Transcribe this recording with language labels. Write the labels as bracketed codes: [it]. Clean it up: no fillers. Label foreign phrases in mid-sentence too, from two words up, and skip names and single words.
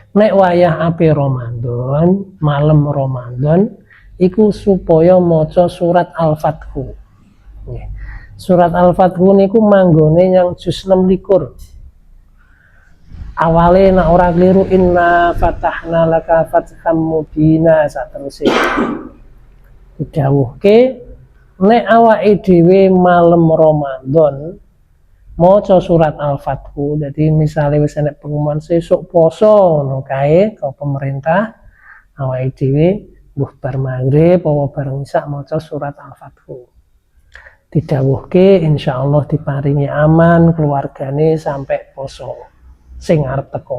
[jv] nek wayah ape Ramadan, malam Ramadan iku supaya maca surat Al-Fathu. Surat Al-Fathu niku manggone yang juz 26. Awale nek ora kliru [ar] إنا فتحنا لك فتحا مبينا [jv] saterusé. Didhawuhke nek awake dhewe malam Ramadan maca surat Al-Fathu, jadi misalnya wis enek pengumuman sesuk poso ngono kae ke pemerintah, awake dhewe mbuh bar maghrib apa bareng isak maca surat Al-Fathu. Didhawuhke insyaallah diparingi aman keluargane sampai poso sing arep teko.